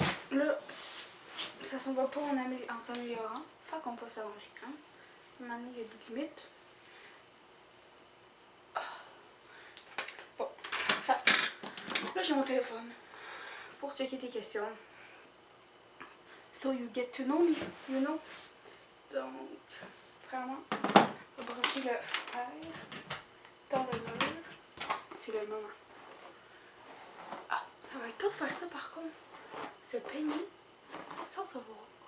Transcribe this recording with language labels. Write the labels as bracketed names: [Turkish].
[French] Là, ça s'en va pas en s'améliorant. Fait qu'on va s'arranger, hein. Maintenant, il y a des limites. Bon, fait. Là, j'ai mon téléphone pour checker tes questions. [English] So you get to know me, you know. [French] Donc, vraiment, on va brancher le fer dans le mur. C'est le moment. Ah, ça va être tout faire ça par contre. Se peigner sans savoir.